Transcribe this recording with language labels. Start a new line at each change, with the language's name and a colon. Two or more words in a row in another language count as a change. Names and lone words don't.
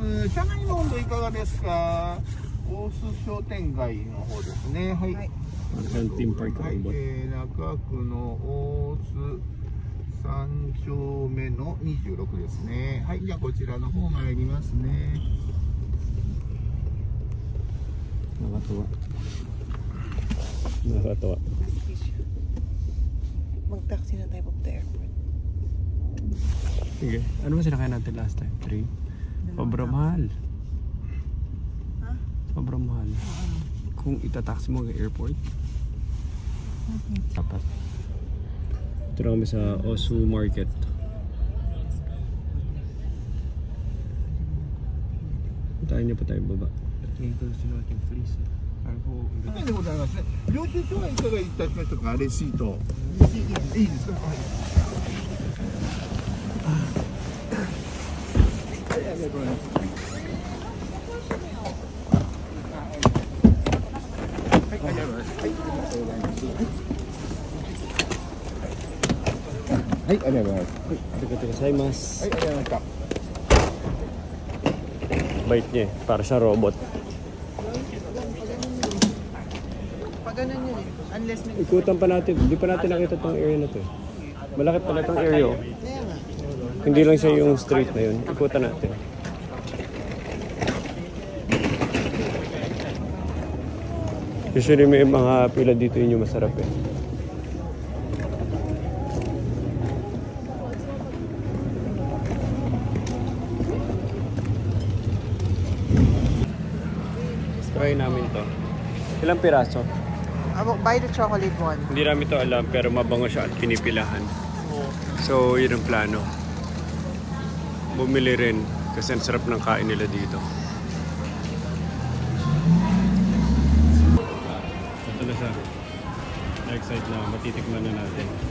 Japanese: 車内の温度いかがですか。大須商店街の方ですね。はい。はい、中区の大須3丁目の26ですね。はい、じゃあこちらの方参りますね。
Filipino: Nakakatuwa. Nakakatuwa. Mag-taxi na tayo papunta airport. Sige. Ano ba sinakay natin
English: last time?
Filipino: 3? Sobrang mahal. Ha? Sobrang mahal. Kung itataxi mo ang airport. Dapat. Ito na kami sa Osu Market. Puntahan niyo pa tayo baba.
Japanese: はいでございますね。領収書はいかがいたしましたか。レシート。いいですか。はい、ありがとうございます。はい、ありがとうございます。はい、ありがとうございます。はい、ありがとうございます。ありがとうございます. はい、ありがとうございました。
Filipino: Bait niya eh. Para siya robot. Pag ganun yun eh. Unless may... Ikutan pa natin. Hindi pa natin nakita tong area na to eh. Malaki pala tong area oh. Kaya nga. Hindi lang siya yung street na yun. Ikutan natin. Usually may mga pila dito yun yung masarap eh. Try namin to. Ilang piraso?
English: Buy the chocolate one.
Filipino: Hindi namin to alam pero mabango siya at pinipilahan. So yun ang plano. Bumili rin kasi ang sarap ng kain nila dito. Ito na siya. Na-excite na. Matitikman na natin.